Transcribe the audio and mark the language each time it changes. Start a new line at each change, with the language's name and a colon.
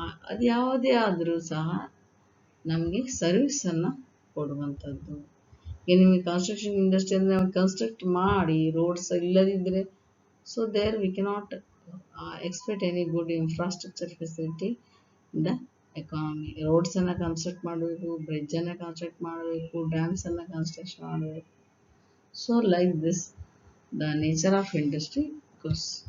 Kannada: ಅದು ಯಾವುದೇ ಆದರೂ ಸಹ ನಮಗೆ ಸರ್ವಿಸನ್ನು ಕೊಡುವಂಥದ್ದು. ಈಗ ನಿಮಗೆ ಕನ್ಸ್ಟ್ರಕ್ಷನ್ ಇಂಡಸ್ಟ್ರಿ ಅಂದರೆ ನಾವು ಕನ್ಸ್ಟ್ರಕ್ಟ್ ಮಾಡಿ ರೋಡ್ಸ್ ಇಲ್ಲದಿದ್ದರೆ,
English: so there we cannot expect any good infrastructure facility in the economy.
Kannada: ರೋಡ್ಸನ್ನು construct ಮಾಡಬೇಕು, ಬ್ರಿಡ್ಜನ್ನು ಕನ್ಸ್ಟ್ರಕ್ಟ್ ಮಾಡಬೇಕು, ಡ್ಯಾಮ್ಸನ್ನು ಕನ್ಸ್ಟ್ರಕ್ಷನ್ ಮಾಡಬೇಕು.
English: So like this the nature of industry goes.